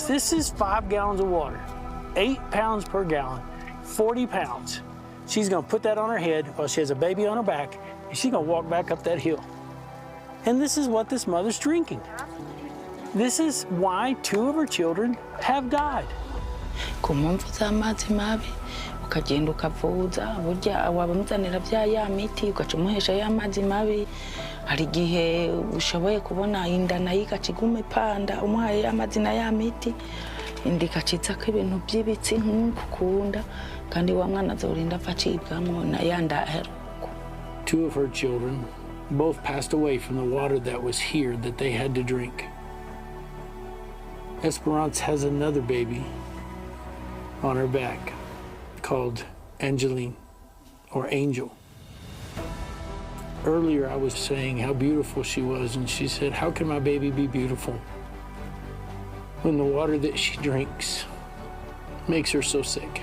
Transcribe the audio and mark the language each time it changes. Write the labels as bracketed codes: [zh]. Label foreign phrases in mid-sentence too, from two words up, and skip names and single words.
[en] This is 5 gallons of water, 8 pounds per gallon, 40 pounds. She's gonna put that on her head while she has a baby on her back, and she's gonna walk back up that hill. And this is what this mother's drinking. This is why 2 of her children have died. [rn] Kumumvuza amazi mabi ukagenda ukavuza burya wabamuzanira bya ya miti ukacumuhesha ya amazi mabi hari gihe ushoboye kubona inda nayo ikacigume panda umuhaye amazi na ya miti indikachitsako ibintu by'ibitsi nk'ukukunda kandi wa mwana azorinda apfa acibwamwo na ya ndaheruko. [en] 2 of her children both passed away from the water that was here that they had to drink. Esperance has another baby on her back called Angeline, or Angel. Earlier I was saying how beautiful she was, and she said, how can my baby be beautiful when the water that she drinks makes her so sick?